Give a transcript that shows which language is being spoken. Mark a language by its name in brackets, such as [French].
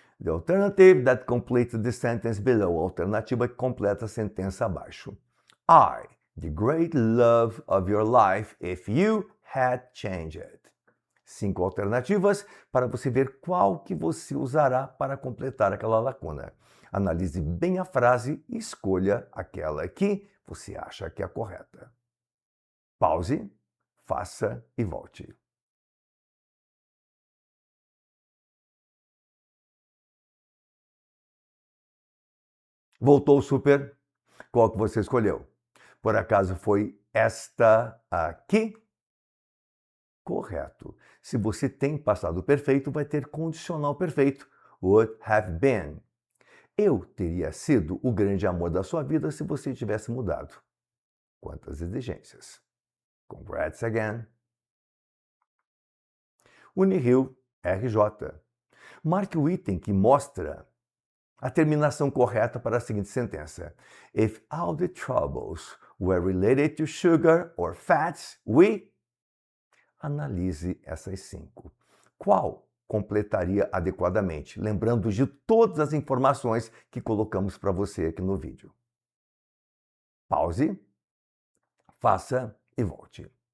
[English] The alternative that completes the sentence below. [Portuguese] Alternativa que completa a sentença abaixo. [English] I, the great love of your life if you had changed. [Portuguese] 5 alternativas para você ver qual que você usará para completar aquela lacuna. Analise bem a frase e escolha aquela que você acha que é a correta. Pause, faça e volte. Voltou, super? Qual que você escolheu? Por acaso foi esta aqui? Correto. Se você tem passado perfeito, vai ter condicional perfeito. [English] Would have been. [Portuguese] Eu teria sido o grande amor da sua vida se você tivesse mudado. Quantas exigências. [English] Congrats again. [Portuguese] Unirio, RJ. Marque o item que mostra a terminação correta para a seguinte sentença. [English] If all the troubles were related to sugar or fats, we... [Portuguese] Analise essas 5. Qual completaria adequadamente, lembrando de todas as informações que colocamos para você aqui no vídeo. Pause, faça e volte.